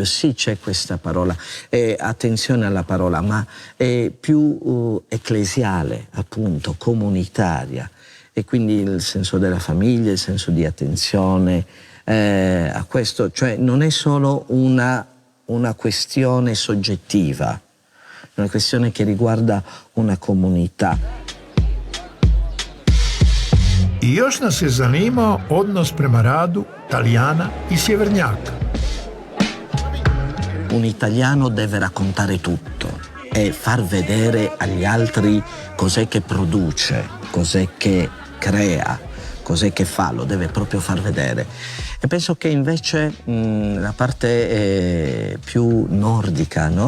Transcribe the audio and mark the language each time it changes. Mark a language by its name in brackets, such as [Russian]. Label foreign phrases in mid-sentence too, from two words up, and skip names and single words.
[Italian] Sì, c'è questa parola, attenzione alla parola, ma è più ecclesiale, appunto, comunitaria. E quindi il senso della famiglia, il senso di attenzione a questo, cioè non è solo una questione soggettiva, è una questione che riguarda una comunità. [Croatian] I još nas je zanimao odnos prema radu Talijana i sjevernjaka. [Italian] Un italiano deve raccontare tutto e far vedere agli altri cos'è che produce, cos'è che crea, cos'è che fa, lo deve proprio far vedere. E penso che invece la parte più nordica, no?